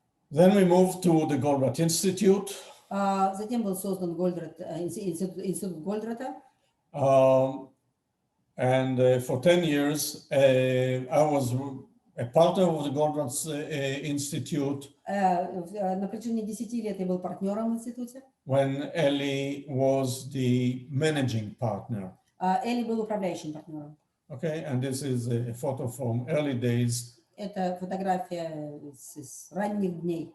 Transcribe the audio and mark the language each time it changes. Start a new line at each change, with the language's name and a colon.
English: Then we moved to the Goldratt Institute.
Russian: Затем был создан институт Голдратта.
English: And for 10 years, I was a partner of the Goldratt Institute.
Russian: На протяжении 10 лет я был партнером в институте.
English: When Eli was the managing partner.
Russian: Эли был управляющим партнером.
English: Okay, and this is a photo from early days.
Russian: Это фотография с ранних дней.